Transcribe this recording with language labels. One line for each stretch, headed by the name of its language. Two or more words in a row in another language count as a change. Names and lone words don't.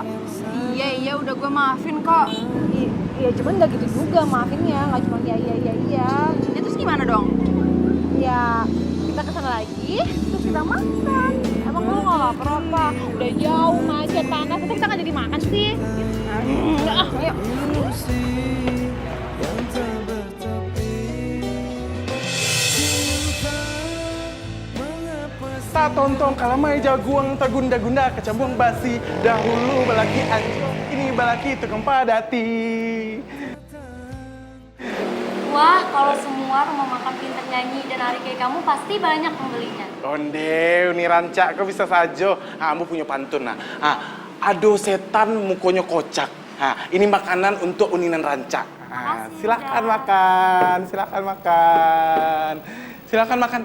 Indonesian: Iya, udah gue maafin kok. Iya, cuman nggak gitu juga maafinnya, nggak cuma iya. Ya terus gimana dong? Ya, kita kesana lagi, terus kita makan. Emang lu nggak lapar apa? Udah jauh, macet, panas, terus kita nggak jadi makan sih? Ayo.
Minangkabau: Tak tontong kalamai jaguang tagunda-gunda kecambung basi dahulu balaki anjong ini balaki tukang padati.
Indonesian: Wah, kalau semua rumah makan pintar nyanyi dan hari kayak kamu pasti banyak pembelinya. Onde, ini rancak kau bisa saja. Kamu punya pantun aduh setan mukonya kocak. Ini makanan untuk uninan rancak. Silakan makan, silakan makan.